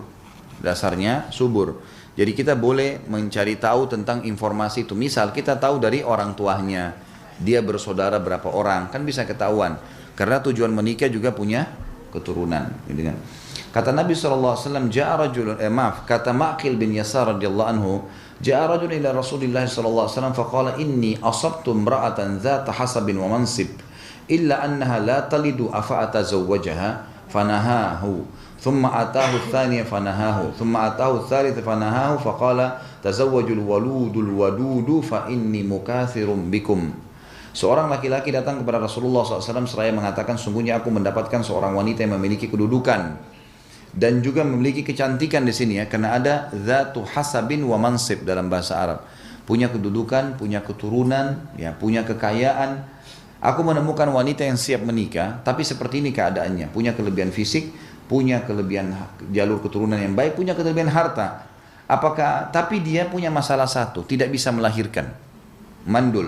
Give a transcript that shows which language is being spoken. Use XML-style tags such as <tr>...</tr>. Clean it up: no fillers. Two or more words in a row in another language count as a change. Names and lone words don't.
<id>Dasarnya subur. Jadi kita boleh mencari tahu tentang informasi itu. Misal kita tahu dari orang tuanya, dia bersaudara berapa orang, kan bisa ketahuan. Karena tujuan menikah juga punya keturunan. Gitu kan. Kata Nabi SAW, kata Ma'qil bin Yasar</id> <ar>رضي الله عنه جاء رجل إلى رسول الله ﷺ فقال إني أصبت امرأة ذات حسب ومنصب إلا أنها لا تلد أفأتزوجها فنهاه. ثم أتاه الثانية فنهاه ثم أتاه الثالث فنهاه فقال تزوجوا الولود الودود فإني مكاثر بكم.</ar> <id>Seorang laki-laki datang kepada Rasulullah SAW seraya mengatakan, sungguhnya aku mendapatkan seorang wanita yang memiliki kedudukan dan juga memiliki kecantikan di sini ya, karena ada</id> <ar>ذات حسب ومنصب</ar> <id>dalam bahasa Arab, punya kedudukan, punya keturunan, ya, punya kekayaan. Aku menemukan wanita yang siap menikah, tapi seperti ini keadaannya, punya kelebihan fisik, punya kelebihan jalur keturunan yang baik, punya kelebihan harta. Tapi dia punya masalah satu, tidak bisa melahirkan, mandul.</id>